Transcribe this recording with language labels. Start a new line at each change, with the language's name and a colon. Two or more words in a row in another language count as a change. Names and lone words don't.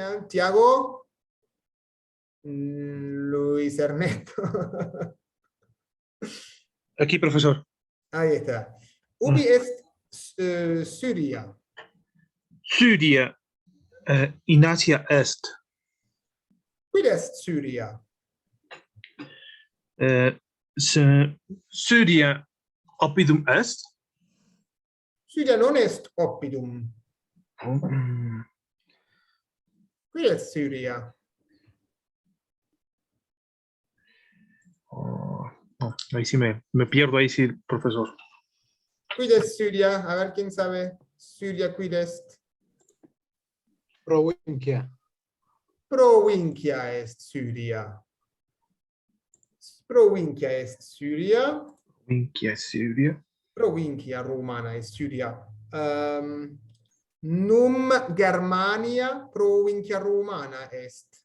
Spanish: Tiago, Luis Ernesto. Aquí, profesor. Ahí está.
Latin: Ubi est Syria. Syria in Asia est. Quid est Syria? Syria oppidum est. Syria non est oppidum. Mm, Quid est Syria?
Spanish: oh, no, ahí sí me pierdo, ahí sí, profesor.
Latin: Quid est Syria?
Spanish: A ver quién sabe.
Latin: Syria quid est? Provincia. Provincia est Syria. Provincia est Syria. Minchia, Syria. Provincia romana est Syria. Num Germania provincia romana est.